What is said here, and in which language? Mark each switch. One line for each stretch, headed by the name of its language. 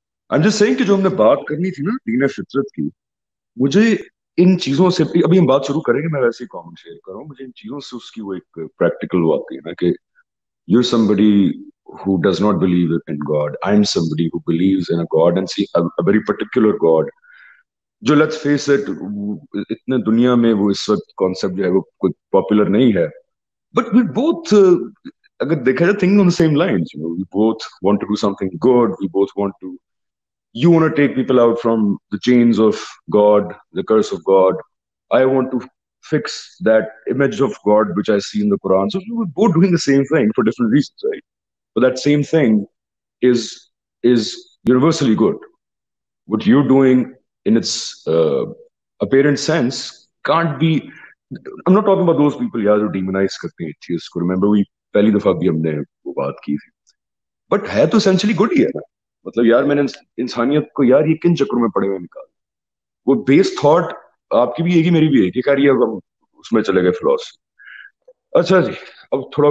English: I'm just saying
Urdu: کہ جو ہم نے بات کرنی تھی نا دین فطرت کی, مجھے ان چیزوں سے, ابھی ہم بات شروع کریں گے, میں ویسے ہی کامنٹ شیئر کر رہا ہوں, مجھے ان چیزوں سے اس کی وہ ایک پریکٹیکل وہ آتی ہے نا کہ
English: you're somebody who does not believe in God, I'm somebody who believes in a God and see a very particular God. جو let's face it,
Urdu: اتنے دنیا میں وہ اس وقت کانسیپٹ جو ہے وہ کوئی پاپولر نہیں ہے,
English: but we both
Urdu: اگر دیکھا جائے
English: thinking on the same lines, we both want to do something good, we both want to, you want to take people out from the chains of God, the curse of God, I want to fix that image of God which I see in the Quran. So we're both doing the same thing for different reasons, right? But that same thing is universally good. What you're doing in its apparent sense can't be, I'm not talking about those people who demonize
Urdu: کرتے ہیں
English: atheists کو. Remember we
Urdu: پہلی دفعہ بھی ہم نے وہ بات کی تھی, بٹ ہے تو essentially good ہی ہے نا. مطلب یار میں نے انسانیت کو یار یہ کن چکروں میں پڑے ہوئے نکال, وہ بیس تھاٹ آپ کی بھی ایک ہی میری بھی ایک ہی, کہہ اب اس میں چلے گئے فلاسفی. اچھا جی اب تھوڑا